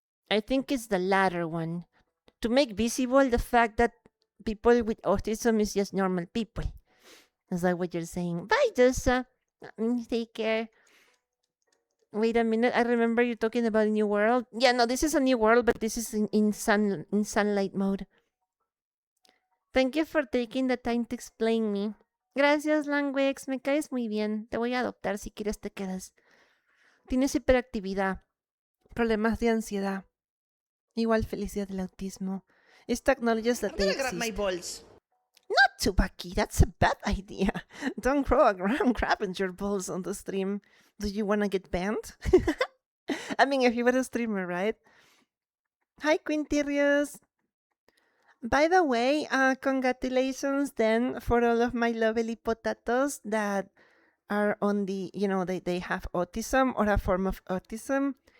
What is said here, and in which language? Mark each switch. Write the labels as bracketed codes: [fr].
[en] I think it's the latter one. To make visible the fact that people with autism is just normal people. Is that what you're saying? Bye, Josa. Take care. Wait a minute. I remember you talking about a new world. Yeah, no, this is a new world, but this is in sunlight mode. Thank you for taking the time to explain me. [es] Gracias, Langwex. Me caes muy bien. Te voy a adoptar. Si quieres, te quedas. Tienes hiperactividad, problemas de ansiedad, igual felicidad del autismo. [en] Esto acknowledges that they exist. My balls. Not Tsubaki, that's a bad idea. Don't grow a gram crab in your balls on the stream. Do you want to get banned? I mean, if you were a streamer, right? Hi, Quintirius. By the way, congratulations then for all of my lovely potatoes that are on the, they have autism or a form of autism.